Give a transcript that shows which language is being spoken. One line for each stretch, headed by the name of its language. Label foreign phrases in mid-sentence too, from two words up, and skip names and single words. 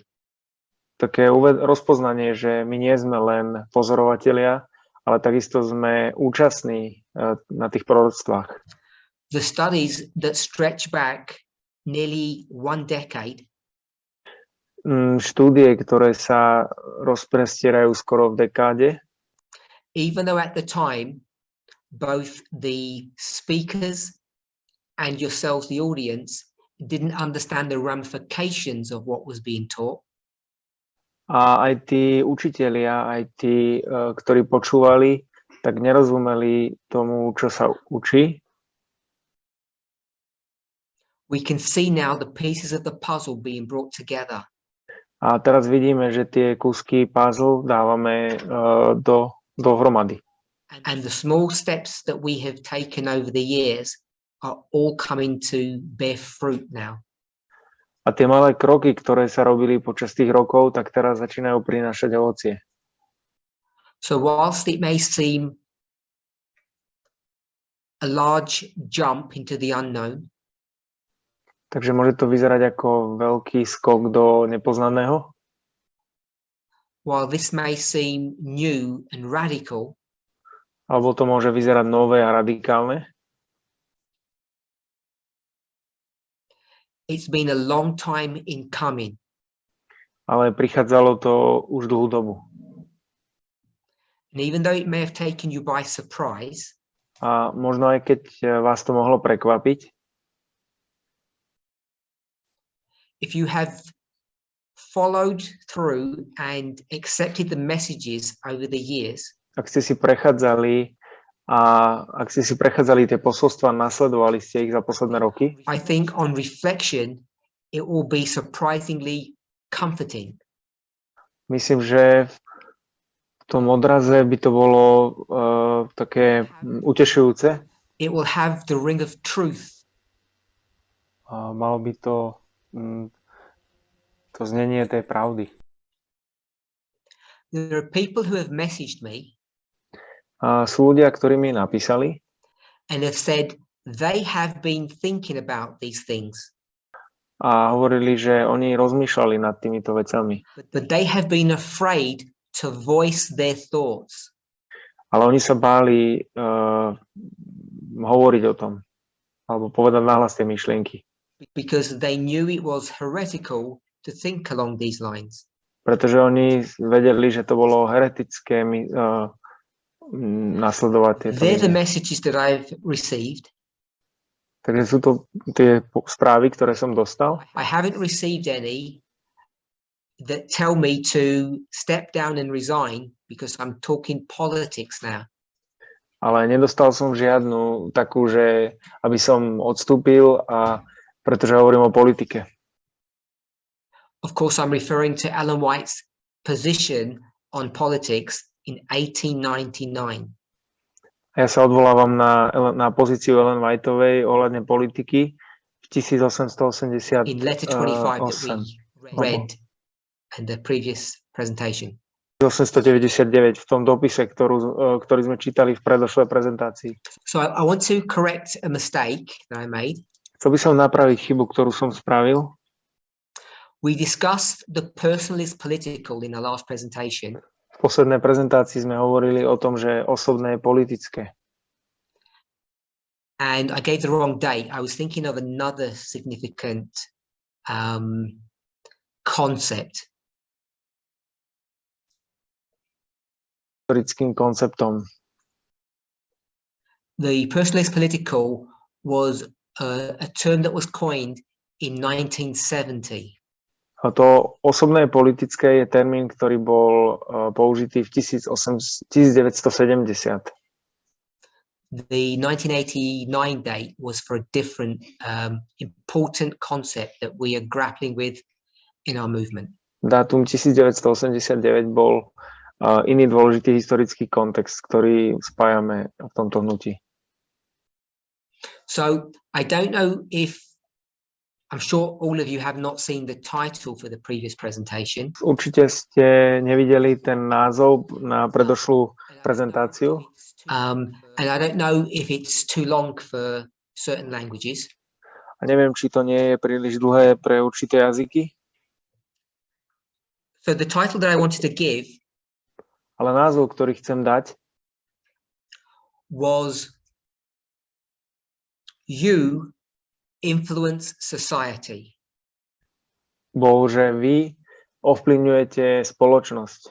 Slovak: Také rozpoznanie, že my nie sme len pozorovatelia, ale takisto sme účastní na tých proroctvách.
English: The studies that stretch back nearly 1 decade
Slovak: Štúdie, ktoré sa rozprestierajú skoro v dekáde,
English: even though at the time both the speakers and yourselves, the audience, didn't understand the ramifications of what was being taught,
Slovak: a aj tí učitelia, aj tí, ktorí počúvali, tak nerozumeli tomu, čo sa učí.
English: we can see now the pieces of the puzzle being brought together.
Slovak: A teraz vidíme, že tie kúsky puzzle dávame dohromady.
English: And the small steps that we have taken over the years are all coming to bear fruit now.
Slovak: A tie malé kroky, ktoré sa robili počas tých rokov, tak teraz začínajú prinášať ovocie.
English: So whilst it may seem a large jump into the unknown,
Slovak: Takže môže to vyzerať ako veľký skok do nepoznaného.
English: while this may seem new and radical,
Slovak: Alebo to môže vyzerať nové a radikálne.
English: it's been a long time in coming.
Slovak: Ale prichádzalo to už dlhú dobu.
English: And even though it may have taken you by surprise,
Slovak: A možno aj keď vás to mohlo prekvapiť,
English: if you have followed through and accepted the messages over the years,
Slovak: ak ste si prechádzali tie posolstva, nasledovali ste ich za posledné roky,
English: I think on reflection, it will be surprisingly comforting.
Slovak: myslím, že v tom odraze by to bolo také utešujúce.
English: It will have the ring of truth.
Slovak: Malo by to znenie tej pravdy.
English: There are people who have messaged me
Slovak: Sú ľudia, ktorí mi napísali
English: and have said they have been thinking about these things,
Slovak: a hovorili, že oni rozmýšľali nad týmito vecami.
English: but they have been afraid to voice their thoughts.
Slovak: Ale oni sa báli hovoriť o tom, alebo povedať nahlas tie myšlienky.
English: Because they knew it was heretical to think along these lines.
Slovak: Pretože oni vedeli, že to bolo heretické nasledovať tieto
English: They're the
Slovak: linie.
English: messages that I've received.
Slovak: Takže sú to tie správy, ktoré som dostal.
English: I haven't received any that tell me to step down and resign because I'm talking politics now.
Slovak: Ale nedostal som žiadnu takú, že aby som odstúpil, pretože hovorím o politike.
English: Of course, I'm referring to Ellen White's position on politics in 1899.
Slovak: Ja sa odvolávam na pozíciu Ellen Whiteovej ohľadne politiky v 1888.
English: In letter 25 that we read in the previous presentation.
Slovak: 1899 v tom dopise, ktorý sme čítali v predošlej prezentácii.
English: So I want to correct a mistake that I made.
Slovak: Chcel by som napraviť chybu, ktorú som spravil.
English: We discussed the personal is political in the last presentation.
Slovak: V poslednej prezentácii sme hovorili o tom, že osobné je politické.
English: And I gave the wrong date. I was thinking of another significant concept.
Slovak: Historickým konceptom.
English: The personal is political was a term that was coined in 1970.
Slovak: A to osobné politické je termín, ktorý bol použitý v 1970.
English: The 1989 date was for a different important concept that we are grappling with in our movement.
Slovak: Dátum 1989 bol iný dôležitý historický kontext, ktorý spájame v tomto hnutí.
English: So I don't know if I'm sure all of you have not seen the title for the previous presentation.
Slovak: Určite ste nevideli ten názov na predošlú prezentáciu.
English: And I don't know if it's too long for certain languages.
Slovak: A neviem, či to nie je príliš dlhé pre určité jazyky.
English: So the title that I wanted to give
Slovak: Ale názov, ktorý chcem dať,
English: was You Influence Society.
Slovak: bol, že vy ovplyvňujete spoločnosť.